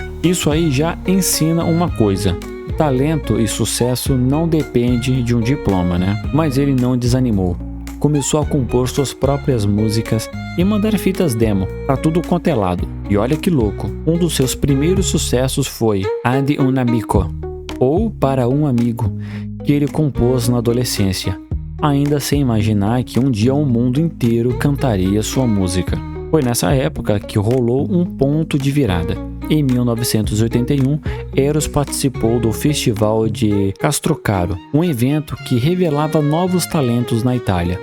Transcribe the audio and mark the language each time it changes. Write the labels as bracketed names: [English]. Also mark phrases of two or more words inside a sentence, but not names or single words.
[Portuguese] Isso aí já ensina uma coisa: talento e sucesso não depende de um diploma, né? Mas ele não desanimou. Começou a compor suas próprias músicas e mandar fitas demo para tudo quanto é lado. E olha que louco, um dos seus primeiros sucessos foi Ad un amico, ou Para um Amigo, que ele compôs na adolescência, ainda sem imaginar que um dia o mundo inteiro cantaria sua música. Foi nessa época que rolou um ponto de virada. Em 1981, Eros participou do Festival de Castrocaro, um evento que revelava novos talentos na Itália.